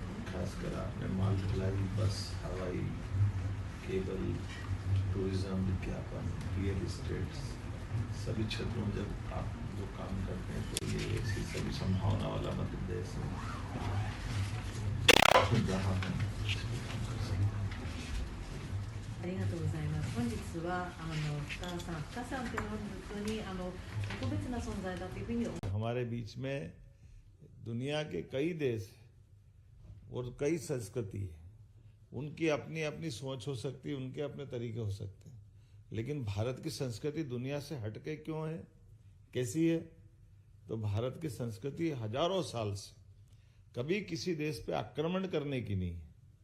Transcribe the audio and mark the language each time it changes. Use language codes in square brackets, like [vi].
[hi] खासकर आपने माल ढुलाई, बस, हवाई, केबल, टूरिज्म, विज्ञापन, रियल एस्टेट, सभी क्षेत्रों में जब आप जो काम करते हैं तो ये ऐसी सभी संभावना वाला मध्य प्रदेश है जहाँ हम [ja] ありがとうございます。本日は深さんというのは本当に特別な存在だというふうに思います。 [hi] हमारे बीच में दुनिया के कई देश और कई संस्कृति है, उनकी अपनी अपनी सोच हो सकती है, उनके अपने तरीके हो सकते हैं, लेकिन भारत की संस्कृति दुनिया से हटके क्यों है, कैसी है? तो भारत की संस्कृति हजारों साल से कभी किसी देश पे आक्रमण करने की नहीं है।